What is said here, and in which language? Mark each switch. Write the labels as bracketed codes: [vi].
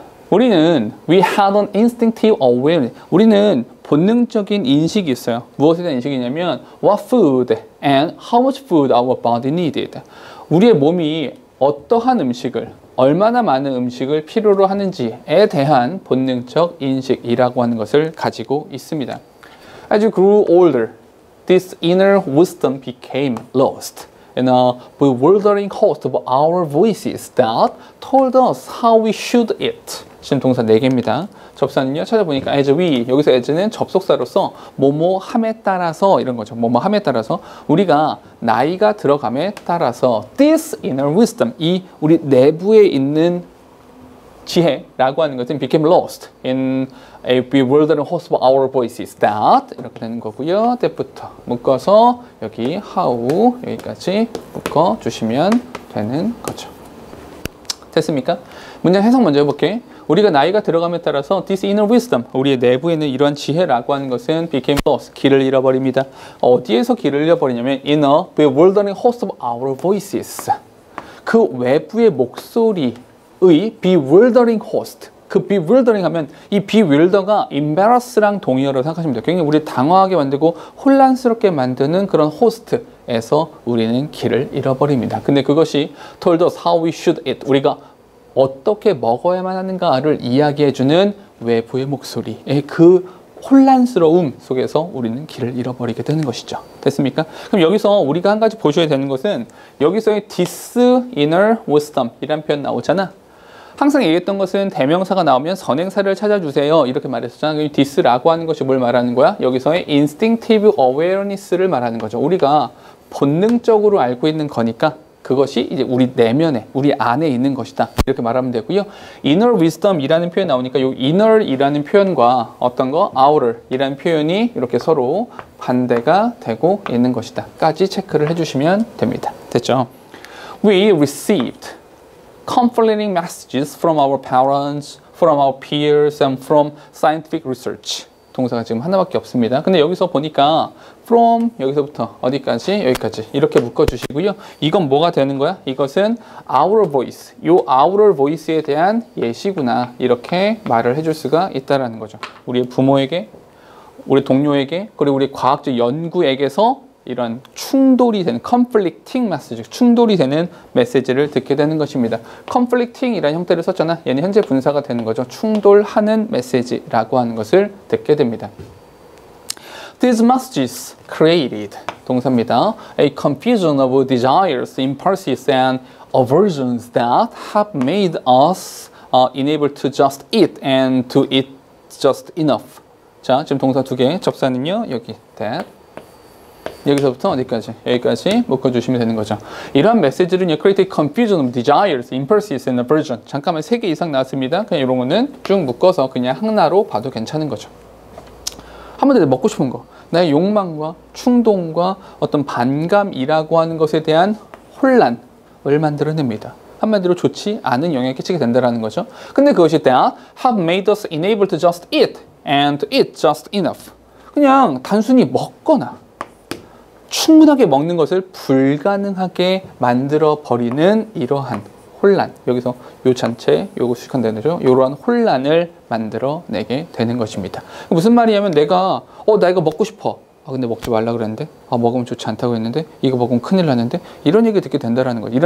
[ko] 우리는 [en] we had an instinctive awareness. [ko] 우리는 본능적인 인식이 있어요. 무엇에 대한 인식이냐면 [en] what food and how much food our body needed. [ko] 우리의 몸이 어떠한 음식을, 얼마나 많은 음식을 필요로 하는지에 대한 본능적 인식이라고 하는 것을 가지고 있습니다. [en] As you grew older, this inner wisdom became lost in a bewildering host of our voices that told us how we should eat. [ko] 지금 동사 4개입니다. 접사는요, 찾아보니까 as we, 여기서 as는 접속사로서 뭐뭐함에 따라서 이런 거죠. 뭐뭐함에 따라서 우리가 나이가 들어감에 따라서 [en] this inner wisdom, [ko] 이 우리 내부에 있는 지혜라고 하는 것은 [en] became lost in a bewildering host of our voices that [ko] 이렇게 되는 거고요. that부터 묶어서 여기 how 여기까지 묶어주시면 되는 거죠. 됐습니까? 문장 해석 먼저 해볼게. 우리가 나이가 들어감에 따라서 this inner wisdom, 우리의 내부에 있는 이러한 지혜라고 하는 것은 became lost, 길을 잃어버립니다. 어디에서 길을 잃어버리냐면 [en] in a bewildering host of our voices. [ko] 그 외부의 목소리의 bewildering host. 그 bewildering 하면 이 bewilder가 embarrass랑 동의어로 생각하시면 돼요. 굉장히 우리를 당황하게 만들고 혼란스럽게 만드는 그런 호스트에서 우리는 길을 잃어버립니다. 근데 그것이 [en] told us how we should eat. [ko] 우리가 어떻게 먹어야만 하는가를 이야기해주는 외부의 목소리의 그 혼란스러움 속에서 우리는 길을 잃어버리게 되는 것이죠. 됐습니까? 그럼 여기서 우리가 한 가지 보셔야 되는 것은 여기서의 this inner wisdom 이란 표현 나오잖아. 항상 얘기했던 것은 대명사가 나오면 선행사를 찾아주세요 이렇게 말했었잖아. this라고 하는 것이 뭘 말하는 거야? 여기서의 instinctive awareness를 말하는 거죠. 우리가 본능적으로 알고 있는 거니까 그것이 이제 우리 내면에, 우리 안에 있는 것이다. 이렇게 말하면 되고요. inner wisdom이라는 표현이 나오니까 이 inner이라는 표현과 어떤 거, outer이라는 표현이 이렇게 서로 반대가 되고 있는 것이다. 까지 체크를 해주시면 됩니다. 됐죠? [en] We received conflicting messages from our parents, from our peers, and from scientific research. [ko] 동사가 지금 하나밖에 없습니다. 근데 여기서 보니까 from 여기서부터 어디까지 여기까지 이렇게 묶어주시고요. 이건 뭐가 되는 거야? 이것은 our voice, 이 our voice에 대한 예시구나 이렇게 말을 해줄 수가 있다라는 거죠. 우리의 부모에게, 우리 동료에게, 그리고 우리 과학적 연구에게서 이런 충돌이 되는 conflicting message, 충돌이 되는 메시지를 듣게 되는 것입니다. conflicting이라는 형태를 썼잖아. 얘는 현재 분사가 되는 거죠. 충돌하는 메시지라고 하는 것을 듣게 됩니다. [en] These messages created, [ko] 동사입니다. [en] A confusion of desires, impulses, and aversions that have made us unable to just eat and to eat just enough. [ko] 자, 지금 동사 2개, 접사는요, 여기 that. 여기서부터 어디까지? 여기까지 묶어주시면 되는 거죠. 이러한 메시지는 [en] create confusion of desires, impulses, and aversion. [ko] 잠깐만 3개 이상 나왔습니다. 그냥 이런 거는 쭉 묶어서 그냥 하나로 봐도 괜찮은 거죠. 한마디로 먹고 싶은 거, 나의 욕망과 충동과 어떤 반감이라고 하는 것에 대한 혼란을 만들어냅니다. 한마디로 좋지 않은 영향을 끼치게 된다는 거죠. 근데 그것이 [en] that have made us unable to just eat and to eat just enough. [ko] 그냥 단순히 먹거나 충분하게 먹는 것을 불가능하게 만들어 버리는 이러한 혼란, 여기서 요 전체 요거 수식한다는 거죠. 이러한 혼란을 만들어내게 되는 것입니다. 무슨 말이냐면 내가 나 이거 먹고 싶어. 근데 먹지 말라 그랬는데, 먹으면 좋지 않다고 했는데, 이거 먹으면 큰일 나는데, 이런 얘기 듣게 된다라는 거죠.